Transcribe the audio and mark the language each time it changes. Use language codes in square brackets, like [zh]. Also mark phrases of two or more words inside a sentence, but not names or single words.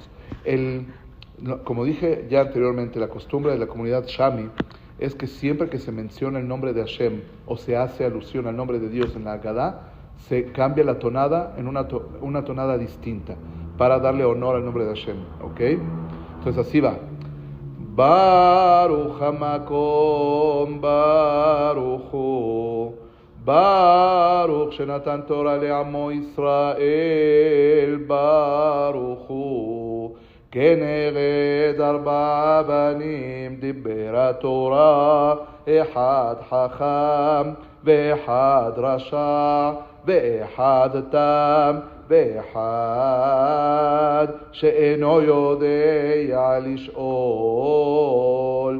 [es] Como dije ya anteriormente, la costumbre de la comunidad Shami es que siempre que se menciona el nombre de Hashem o se hace alusión al nombre de Dios en la Haggadah, se cambia la tonada en una tonada distinta para darle honor al nombre de Hashem. ¿Ok? Entonces así va. [he] ברוך המקום ברוך הוא ברוך שנתן תורה לעמו ישראל ברוך הוא כנגד ארבעה בנים דיבר התורה, אחד חכם ואחד רשע ואחד תם ואחד שאינו יודע לשאול.